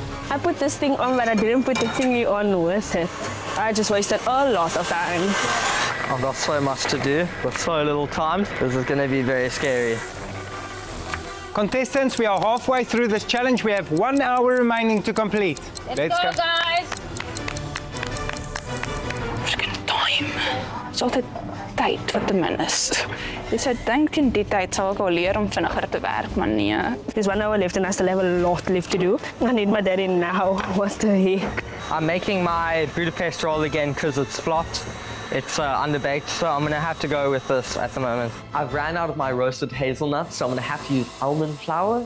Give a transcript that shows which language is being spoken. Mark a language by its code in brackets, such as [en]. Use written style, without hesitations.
[en] I put this thing on, but I didn't put the thingy on with it. I just wasted a lot of time. I've got so much to do with so little time. This is gonna be very scary. Contestants, we are halfway through this challenge. We have 1 hour remaining to complete. Let's go, guys. Freaking time. [af] Dis altyd tyd wat te min is. Dus ek dink teen die tyd sal ek al leer om vinniger te werk, maar nee. [en] There's 1 hour left and I still have a lot left to do. I need my daddy now. What the heck? I'm making my Budapest roll again because it's flopped. It's underbaked, so I'm gonna have to go with this at the moment. I've ran out of my roasted hazelnuts, so I'm gonna have to use almond flour.